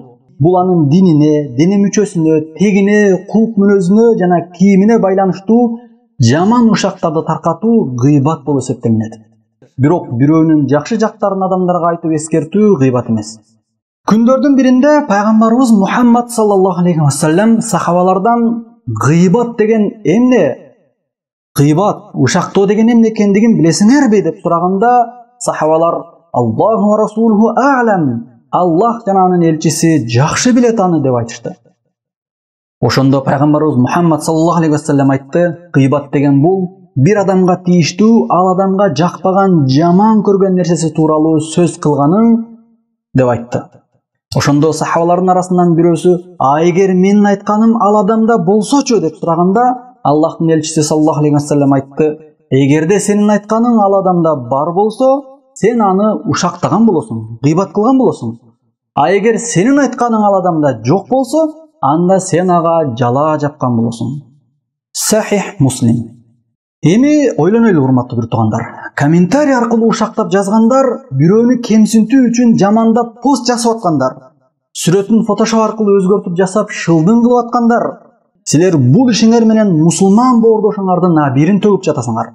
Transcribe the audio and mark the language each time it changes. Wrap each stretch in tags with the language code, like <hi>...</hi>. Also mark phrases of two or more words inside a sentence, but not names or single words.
<ky>Бул анын динине, дене мүчөсүнө, тегине, кулк мүнөзүнө жана кийимине байланыштуу жаман ушактарды таркатуу гыйбат болуп эсептелинет. Бирок бирөөнүн жакшы жактарын адамдарга айтып эскертүү гыйбат эмес. Күндөрдүн биринде пайгамбарыбыз Мухаммад</ky> <ar>صلى الله عليه وسلم</ar> <ky>сахабалардан гыйбат деген эмне? Гыйбат, ушактоо деген эмне экендигин билесиңерби деп сураганда, сахабалар:</ky> <ar>"الله ورسوله أعلم".</ar> <ky>Аллах жана анын элчиси жакшы билет аны деп айтышты. Ошондо пайгамбарыбыз Мухаммад</ky> <ar>صلى الله عليه وسلم</ar> <ky>айтты: "Гыйбат деген бул бир адамга тийиштүү, ал адамга жакпаган, жаман көргөн нерсеси тууралуу сөз кылганың" деп айтты. Ошондо сахабалардын арасынан бирөөсү: "А эгер менин айтканым ал адамда болсочу" деп сураганда, Аллахтын элчиси</ky> <ar>صلى الله عليه وسلم</ar> <ky>айтты: "Эгерде сенин айтканың ал адамда бар болсо, сен аны ушактаган болосуң, гыйбат кылган болосуң. А эгер сенин айтканың ал адамда жок болсо, анда сен ага жала жапкан болосуң". Сахих Муслим. Эми ойлонойлу урматтуу бир туугандар. Комментарий аркылуу ушактап жазгандар, бирөөнү кемсинтүү үчүн жамандап пост жасап аткандар, сүрөтүн фотошоп аркылуу өзгөртүп жасап шылдың кылып аткандар, силер бул ишиңер менен мусулман боордошуңардын абийирин төгүп жатасыңар.</ky>